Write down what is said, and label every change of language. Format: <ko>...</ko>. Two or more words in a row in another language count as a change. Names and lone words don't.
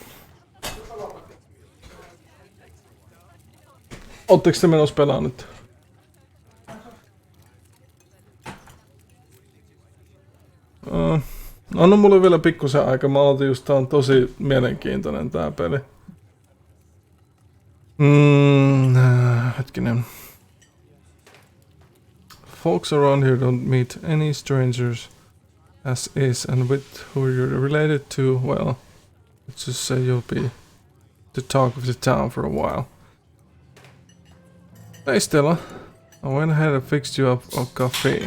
<fi>Ootteko te menossa pelaa nyt? Anna mulle vielä pikkusen aika. Mä aloitin just, tää on tosi mielenkiintoinen tää peli. Hetkinen.</fi> <en>Folks around here don't meet any strangers as is, and with who you're related to, well, let's just say you'll be the talk of the town for a while. Hey Stella, I went ahead and fixed you up a coffee.</en>